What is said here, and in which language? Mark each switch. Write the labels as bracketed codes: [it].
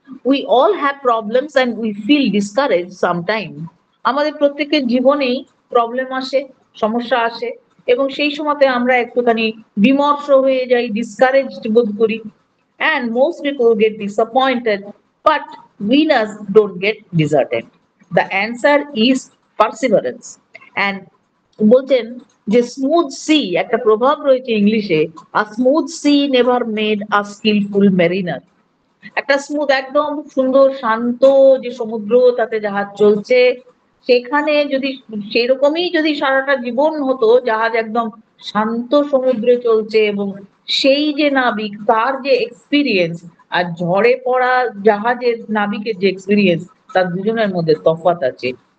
[en] We all have problems and we feel discourage sometime. [bn] আমাদের প্রত্যেকের জীবনেই প্রবলেম আসে, সমস্যা আসে, এবং সেই সময়তে আমরা একটুখানি বিমর্ষ হয়ে যাই, ডিসকারেজড বোধ করি, [en] and most people get disappointed, but winners don't get deserted. The answer is perseverance. And [bn] বলছেন যে স্মুথ সি, একটা প্রভাব রয়েছে ইংলিশে, [en] a smooth sea never made a skillful mariner. [bn] একটা স্মুথ একদম সুন্দর শান্ত যে সমুদ্র, তাতে জাহাজ চলছে, সেখানে যদি সেরকমই যদি সারাটা জীবন হতো, জাহাজ একদম শান্ত সমুদ্রে চলছে এবং সেই যে নাবিক তার যে এক্সপিরিয়েন্স আর ঝড়ে পড়া জাহাজের নাবিকের যে এক্সপিরিয়েন্স, তার দুজনের মধ্যে তফাৎ আছে।